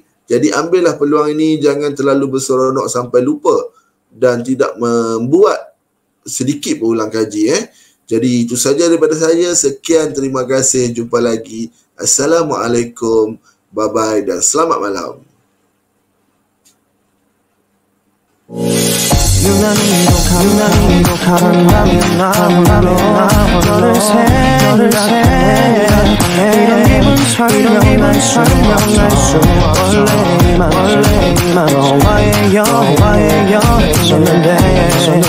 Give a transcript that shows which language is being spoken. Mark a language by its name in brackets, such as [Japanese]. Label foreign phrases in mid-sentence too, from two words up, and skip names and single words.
[Malay] Jadi ambillah peluang ini, jangan terlalu berseronok sampai lupa dan tidak membuat sedikit berulang kaji. Jadi itu saja daripada saya. Sekian, terima kasih. Jumpa lagi. Assalamualaikum. Bye-bye dan selamat malam. [Korean] 유난히도 강남이나 너를 생각해 이런 기분 설명할 수 없어 원래 이만 너와의 여행이었는데